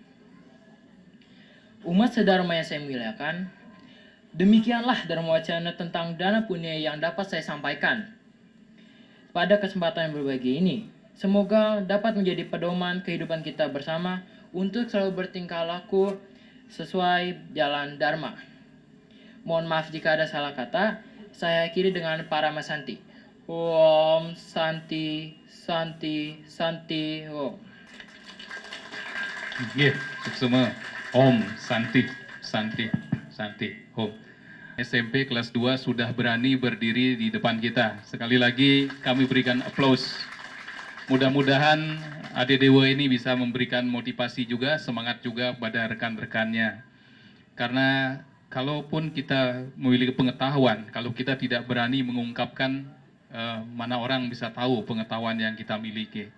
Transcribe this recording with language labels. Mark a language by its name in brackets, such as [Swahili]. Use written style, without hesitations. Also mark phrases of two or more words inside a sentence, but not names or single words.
[Indonesian] Umat sedharma yang saya muliakan, demikianlah dharma wacana tentang dana punya yang dapat saya sampaikan pada kesempatan yang berbahagia ini. Semoga dapat menjadi pedoman kehidupan kita bersama untuk selalu bertingkah laku sesuai jalan dharma. Mohon maaf jika ada salah kata. Saya akhiri dengan Paramasanti. [Sanskrit] Om Santi Santi Santi Om. Nggih, semua. Om Santi Santi Santi Om. [Indonesian] SMP kelas 2 sudah berani berdiri di depan kita. Sekali lagi kami berikan aplaus. Mudah-mudahan Adik Dewa ini bisa memberikan motivasi juga, semangat juga pada rekan-rekannya. Karena kalaupun kita memiliki pengetahuan, kalau kita tidak berani mengungkapkan, mana orang bisa tahu pengetahuan yang kita miliki.